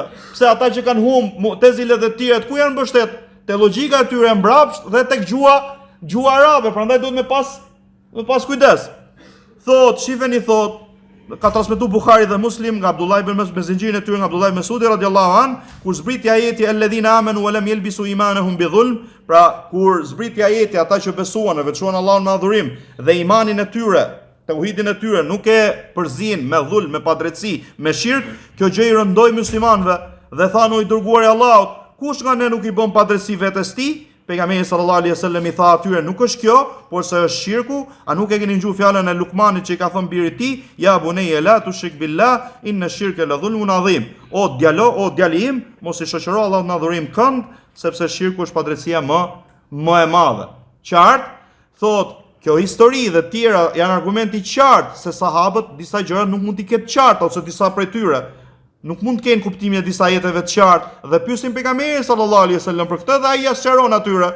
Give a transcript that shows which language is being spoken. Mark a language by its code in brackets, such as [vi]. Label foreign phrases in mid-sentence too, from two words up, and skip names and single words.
[sq] Pse ata që kanë Mu'tezile dhe të tjerët ku janë mbështet? Te logjika e tyre mbrapsht dhe tek gjuha arabe, prandaj duhet me pas kujdes. Thot, shifeni thot, ka transmetuar Buhari dhe Muslim nga Abdullah ibn Mas'ud me zinxhirin e tyre nga Abdullah ibn Mas'udi [ar] رضي الله عن, [sq] kur zbriti ajeti [ar] الذين آمنوا ولم يلبسوا إيمانهم بظلم, [sq] pra kur zbriti ajeti ata që besuan e veçuan Allahun me adhurim dhe imanin e tyre, tauhidin e tyre nuk e përzin me dhulm, me padrejtësi, me shirk, kjo gjë i rëndoi muslimanëve dhe thanë o i dërguari i Allahut, kush nga ne nuk i bën padrejtësi vetes tij? Pejgamberi [ar] صلى الله عليه وسلم [sq] i tha atyre, nuk është kjo, por se është shirku. A nuk e keni dëgjuar fjalën e Lukmanit që i ka thënë birit tij, [ar] يا بني لا تشرك بالله إن الشرك لظلم عظيم. [sq] O djali im, mos i shoqëro Allahut në adhurim kënd, sepse shirku është padrejtësia më e madhe. Qartë, thot, kjo histori dhe tjera janë argumenti qartë se sahabët disa gjëra nuk mund t'i ketë qartë ose disa prej tyre nuk mund të kenë kuptimin e disa jetëve të qartë dhe pyesin pejgamberin [ar] صلى الله عليه وسلم [sq] për këtë dhe ai ia sqaron atyre.